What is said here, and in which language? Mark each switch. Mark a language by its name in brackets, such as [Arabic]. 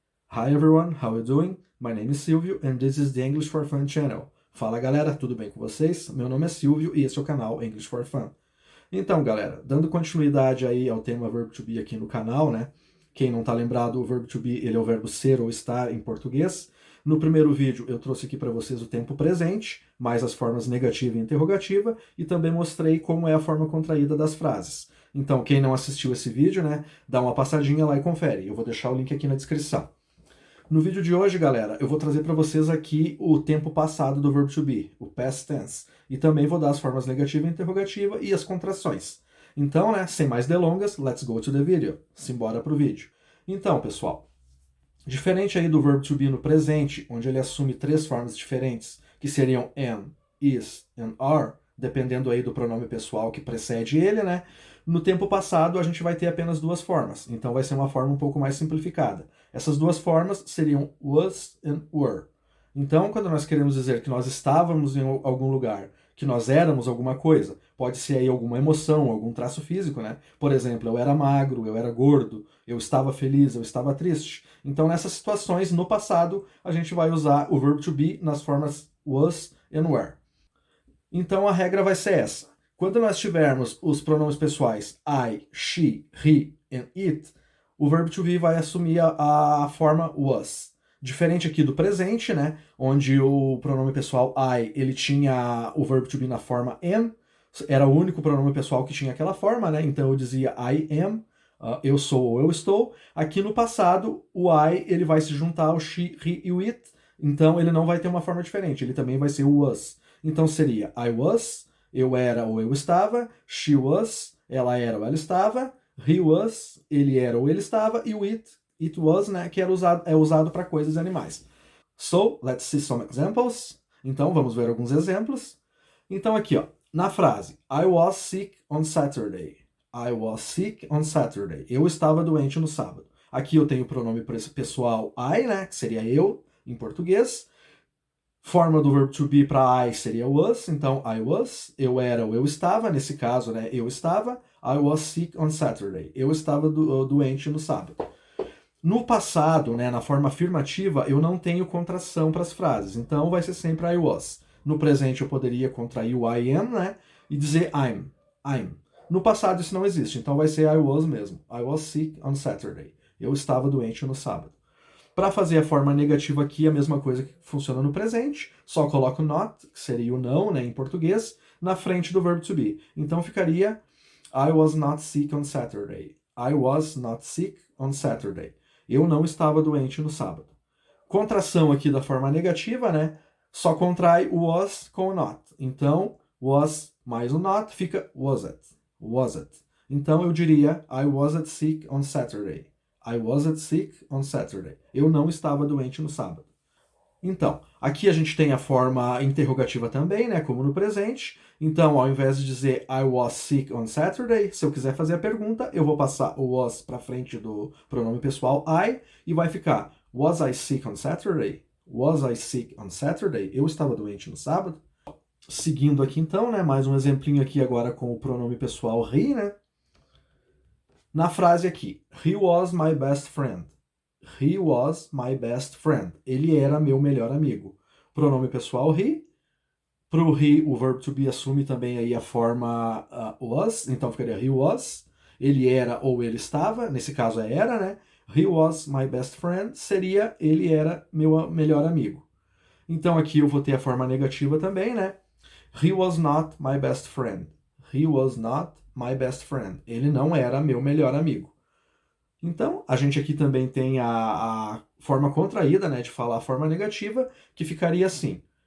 [English] Hi everyone, how are you doing? My name is Silvio and this is the English for Fun channel. [Portuguese] Fala galera, tudo bem com vocês? Meu nome é Silvio e esse é o canal English for Fun. Então galera, dando continuidade aí ao tema verbo to be aqui no canal, né? Quem não tá lembrado, o verbo to be ele é o verbo ser ou estar em português. No primeiro vídeo eu trouxe aqui para vocês o tempo presente, mais as formas negativa e interrogativa, e também mostrei como é a forma contraída das frases. Então quem não assistiu esse vídeo, né, dá uma passadinha lá e confere. Eu vou deixar o link aqui na descrição. No vídeo de hoje, galera, eu vou trazer para vocês aqui o tempo passado do verbo to be, o past tense, e também vou dar as formas negativa e interrogativa e as contrações. Então, né, sem mais delongas, [English] let's go to the video. [Portuguese] Simbora pro vídeo. Então, pessoal, diferente aí do verbo to be no presente, onde ele assume três formas diferentes, que seriam am, is and are, dependendo aí do pronome pessoal que precede ele, né? No tempo passado a gente vai ter apenas duas formas, então vai ser uma forma um pouco mais simplificada. Essas duas formas seriam was and were. Então, quando nós queremos dizer que nós estávamos em algum lugar, que nós éramos alguma coisa, pode ser aí alguma emoção, algum traço físico, né? Por exemplo, eu era magro, eu era gordo, eu estava feliz, eu estava triste. Então, nessas situações, no passado, a gente vai usar o verbo to be nas formas was and were. Então, a regra vai ser essa. Quando nós tivermos os pronomes pessoais I, she, he and it, o verbo to be vai assumir a forma was. Diferente aqui do presente, né, onde o pronome pessoal I, ele tinha o verbo to be na forma am, era o único pronome pessoal que tinha aquela forma, né, então eu dizia [English] I am, [Portuguese] eu sou ou eu estou. Aqui no passado, o I, ele vai se juntar ao she, he e o it, então ele não vai ter uma forma diferente, ele também vai ser o was. Então seria [English] I was, [Portuguese] eu era ou eu estava, [English] she was, [Portuguese] ela era ou ela estava, [English] he was, [Portuguese] ele era ou ele estava, e o [English] it was, [Portuguese] né, que é usado para coisas e animais. [English] So, let's see some examples. [Portuguese] Então, vamos ver alguns exemplos. Então aqui, ó, na frase [English] I was sick on Saturday. I was sick on Saturday. [Portuguese] Eu estava doente no sábado. Aqui eu tenho o pronome pessoal I, né, que seria eu, em português. Forma do verbo to be para I seria was, então I was, eu era ou eu estava, nesse caso, né, eu estava, [English] I was sick on Saturday, [Portuguese] eu estava doente no sábado. No passado, né, na forma afirmativa, eu não tenho contração para as frases, então vai ser sempre I was. No presente eu poderia contrair o [English] I am, [Portuguese] né, e dizer I'm. No passado isso não existe, então vai ser I was mesmo, [English] I was sick on Saturday, [Portuguese] eu estava doente no sábado. Para fazer a forma negativa aqui, a mesma coisa que funciona no presente, só coloco not, que seria o não, né, em português, na frente do verbo to be. Então ficaria [English] I was not sick on Saturday. I was not sick on Saturday. [Portuguese] Eu não estava doente no sábado. Contração aqui da forma negativa, né? Só contrai o was com o not. Então, was mais o not fica was it. Was it. Então eu diria [English] I wasn't sick on Saturday. I wasn't sick on Saturday. [Portuguese] Eu não estava doente no sábado. Então, aqui a gente tem a forma interrogativa também, né, como no presente. Então, ao invés de dizer I was sick on Saturday, se eu quiser fazer a pergunta, eu vou passar o was para frente do pronome pessoal I e vai ficar [English] Was I sick on Saturday? Was I sick on Saturday? [Portuguese] Eu estava doente no sábado? Seguindo aqui então, né, mais um exemplinho aqui agora com o pronome pessoal he, né? Na frase aqui, [English] he was my best friend. He was my best friend. [Portuguese] Ele era meu melhor amigo. Pronome pessoal he. Pro he, o verbo to be assume também aí a forma was, então ficaria [English] he was. [Portuguese] Ele era ou ele estava, nesse caso é era, né? [English] He was my best friend [Portuguese] seria ele era meu melhor amigo. Então aqui eu vou ter a forma negativa também, né? [English] He was not my best friend. He was not my best friend. [Portuguese] Ele não era meu melhor amigo. Então, a gente aqui também tem a forma contraída, né, de falar a forma negativa, que ficaria assim.